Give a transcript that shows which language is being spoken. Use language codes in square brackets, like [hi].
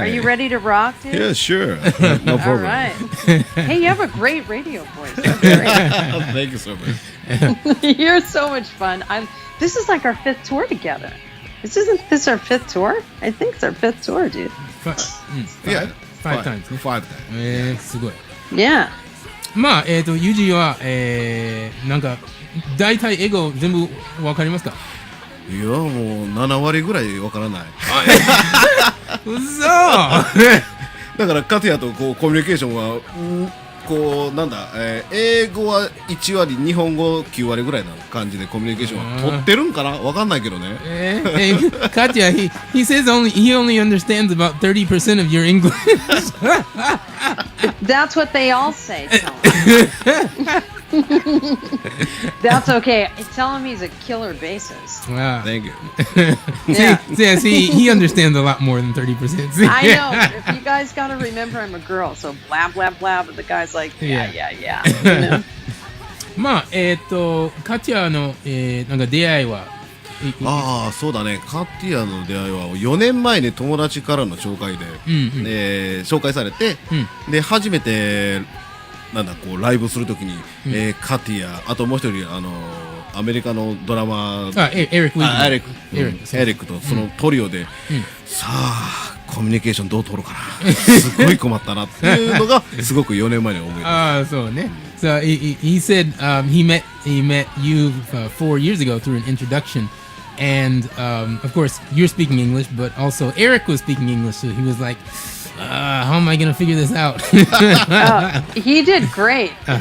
[en] Are you ready to rock, dude? Yeah, sure. No All problem. right. Hey, you have a great radio voice. Thank you so much. You're so much fun. This is like our 5th tour together. Isn't this our 5th tour? I think it's our 5th tour, dude. Yeah. Five times [ja] ね。 [en] Five times. [ja] すごい。 [en] Yeah. [ja] まあ、ユージは、なんか、大体英語全部わかりますか？いや、もう7割ぐらいわからない。うそだからカティアとこうコミュニケーションは、こうなんだ、英語は1割、日本語9割ぐらいな感じでコミュニケーションは取ってるんかな、わかんないけどね。 [en] Katya, he says he only understands about 30% of your English. That's what they all say. That's okay. Tell him he's a killer bassist. Wow. Thank you. See, he understands a lot more than 30%. I know. If you guys got to remember I'm a girl, so blah, blah, blah. But the guy's like, yeah. You know? [ja] まあ、カティアの、なんか出会いは、ああ、そうだね。カティアの出会いは4年前に友達からの紹介で、紹介されて、で初めてなんだこうライブするときに、カティア、あともう一人アメリカのドラマエリックとそのトリオで、さあコミュニケーションどう取ろうかな、すごい困ったなっていうのがすごく4年前に思います。ああ、そうね。 [en] So he said he met you 4 years ago through an introduction, and of course you're speaking English, but also Eric was speaking English, so he was like, how am I gonna figure this out? He did great.